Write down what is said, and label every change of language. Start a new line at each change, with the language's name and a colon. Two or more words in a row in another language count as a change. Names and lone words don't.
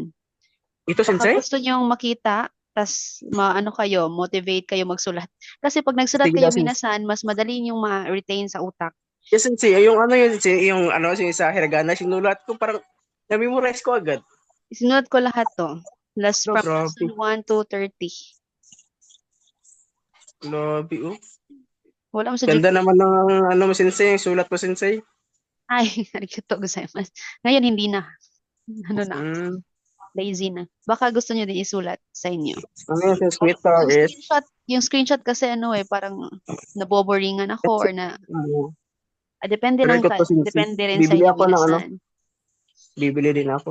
Filipino: Ito, Baka Sensei? gusto nyo makita, tas kayo, motivate kayo magsulat. Kasi pag nagsulat Sige, kayo Sensei. minasan, mas madali yung ma-retain sa utak. Yes, Sensei, yung Sensei, yung sa hiragana, sinulat ko, parang, na-memorize ko agad. Isinulat ko lahat to. Last No, from grabe.
English: lesson 1 to 30.
Filipino: Grabe, oh. Wala mo sa Ganda GPA. naman ng, mo, Sensei, yung sulat mo, Sensei. Ay,
Japanese: arigatou gozaimasu.
Filipino: Ngayon, hindi na. Lazy na. Baka gusto nyo din isulat sa inyo. Ano yung Twitter is, Yung screenshot kasi parang naboboringan ako or depende Pero lang ikaw po, Sensei, depende rin sa bibili inyo ako ng minasan. bibili din ako.